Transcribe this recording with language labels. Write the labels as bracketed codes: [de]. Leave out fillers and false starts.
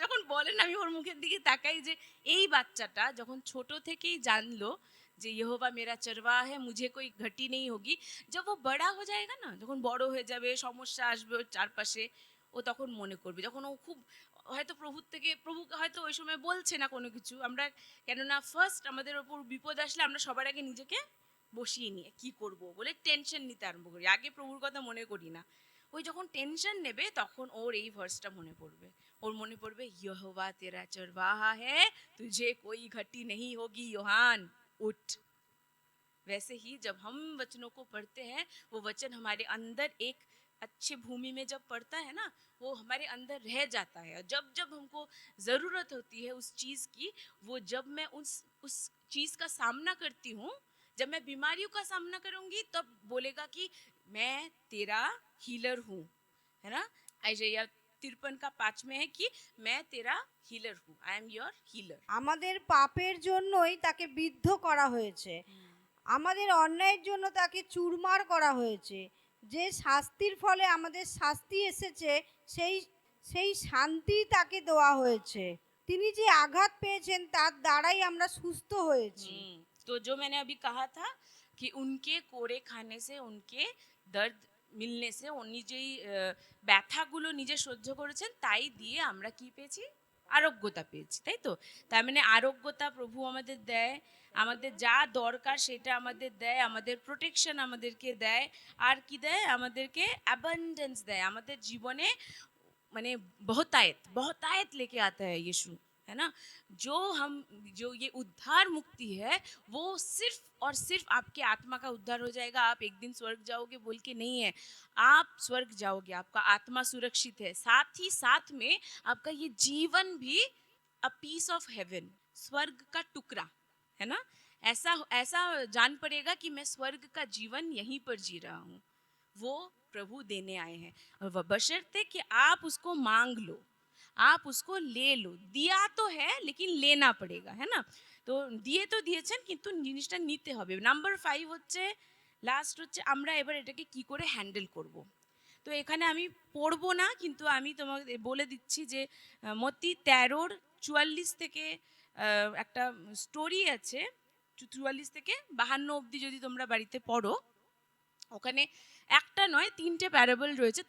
[bn] যখন বলেন আমি ওর মুখের দিকে তাকাই যে এই বাচ্চাটা যখন ছোট থেকেই জানলো যে [hi] ইহোবা মেরা চরবাহা হে, মুঝে কোই ঘটি নেই হোগি, [bn] যখন ও বড়া হয়ে যায়গা না, যখন বড় হয়ে যাবে, সমস্যা আসবে ওর চারপাশে, ও তখন মনে করবে, যখন ও খুব হয়তো প্রভুকে হয়তো ওই সময় বলছে না কোনো কিছু, আমরা কেননা ফার্স্ট আমাদের ওপর বিপদ আসলে আমরা সবার আগে নিজেকে বসিয়ে নিয়ে কি করব বলে টেনশন নিতে আরম্ভ করি, আগে প্রভুর কথা মনে করি না। ওই যখন টেনশন নেবে তখন ওর এই ভার্সটা মনে পড়বে, ওর মনে পড়বে [hi] यहोवा तेरा चरवाहा है, तुझे कोई घटी नहीं होगी योहान, उठ। वैसे ही जब हम वचनों को पढ़ते हैं, वो वचन हमारे अंदर एक अच्छी भूमि में जब पड़ता है ना, वो हमारे अंदर रह जाता है, और जब जब हमको ज़रूरत होती है उस चीज़ की, वो जब मैं उस चीज़ का सामना करती हूँ, जब मैं बीमारियों का सामना करूंगी, तब बोलेगा कि मैं तेरा हीलर हूँ, है ना। आइजैया 53 का 5 में है कि मैं तेरा हीलर हूँ, [en] I am your healer. [bn] আমাদের পাপের জন্যই তাকে বিদ্ধ করা হয়েছে, আমাদের অন্যায়ের জন্য তাকে চুরমার করা হয়েছে। যে শাস্তির ফলে আমাদের শাস্তি এসেছে, সেই সেই শান্তি তাকে দেওয়া হয়েছে। তিনি যে আঘাত পেয়েছেন তার দ্বারাই আমরা সুস্থ হয়েছি। [hi] तो जो मैंने अभी कहा था कि उनके कोड़े खाने से, उनके दर्द [bn] মিলনে সে, উনি যেই ব্যথাগুলো নিজে সহ্য করেছেন তাই দিয়ে আমরা কি পেয়েছি, আরোগ্যতা পেয়েছি, তাই তো। তার মানে আরোগ্যতা প্রভু আমাদের দেয়, আমাদের যা দরকার সেটা আমাদের দেয়, আমাদের প্রোটেকশন আমাদেরকে দেয়, আর কি দেয়, আমাদেরকে অ্যাবান্ডেন্স দেয় আমাদের জীবনে, [hi] माने बहुतायत बहुतायत लेके आता है यीशु, है ना। जो ये उद्धार मुक्ति है, वो सिर्फ और सिर्फ आपके आत्मा का उद्धार हो जाएगा, आप एक दिन स्वर्ग जाओगे बोल के नहीं है। आप स्वर्ग जाओगे, आपका आत्मा सुरक्षित है, साथ ही साथ में आपका ये जीवन भी [en] a piece of heaven, [hi] स्वर्ग का टुकड़ा, है ना। ऐसा ऐसा जान पड़ेगा कि मैं स्वर्ग का जीवन यहीं पर जी रहा हूँ, वो प्रभु देने आए हैं, और बशर्ते कि आप उसको मांग लो, आप उसको ले लो। दिया तो है लेकिन लेना पड़ेगा, है ना। [bn] তো দিয়ে তো দিয়েছেন, কিন্তু জিনিসটা নিতে হবে। নাম্বার 5 হচ্ছে, লাস্ট হচ্ছে, আমরা এবার এটাকে কি করে হ্যান্ডেল করব। তো এখানে আমি পড়বো না, কিন্তু আমি তোমাকে বলে দিচ্ছি যে মত্তি 13-44 থেকে একটা স্টোরি আছে, 44 থেকে 52 অবধি যদি তোমরা বাড়িতে পড়ো, ওখানে একটা নয় 3টে প্যারাবল রয়েছে।